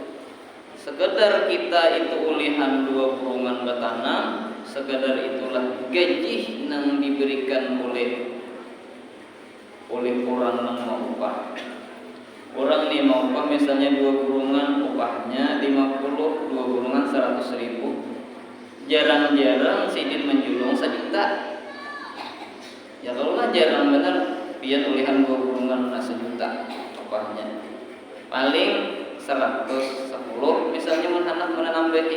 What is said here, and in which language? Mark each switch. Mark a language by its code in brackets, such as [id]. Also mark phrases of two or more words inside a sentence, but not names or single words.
[bjn] Sekedar kita itu ulihan 2 kurungan betanam, sekedar itulah gaji yang diberikan oleh orang yang mau upah. Orang ini mau upah misalnya 2 kurungan, upahnya 50, 2 kurungan 100.000. Jarang-jarang sidin menjulung 1 juta. Ya kalau lah jarang benar, biar ulihan 2 kurungan 1 juta upahnya. Paling 110 misalnya menambahi.